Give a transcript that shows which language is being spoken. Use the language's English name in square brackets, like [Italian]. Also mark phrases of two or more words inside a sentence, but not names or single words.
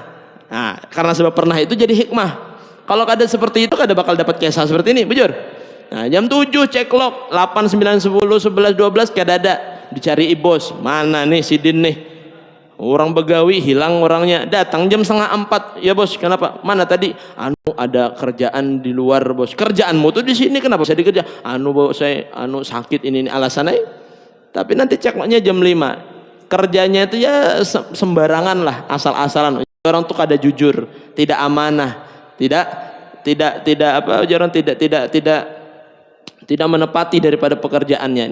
[Banjar] Nah, karena sebab pernah itu jadi hikmah. Kalau kada seperti itu kada bakal dapat kisah seperti ini, bujur. Nah, jam 7 ceklok, 8, 9, 10, 11, 12 kada ada. Dicari bos, mana nih si Din nih, orang begawi hilang orangnya. [Indonesian] Datang jam 3:30, ya bos kenapa, mana tadi, ada kerjaan di luar bos. Kerjaanmu tuh di sini, kenapa saya dikerja? Bos saya sakit ini alasannya. Tapi nanti cekloknya jam 5. Kerjanya itu ya sembarangan lah, asal-asalan. Orang tuh kada jujur, tidak amanah, tidak menepati daripada pekerjaannya.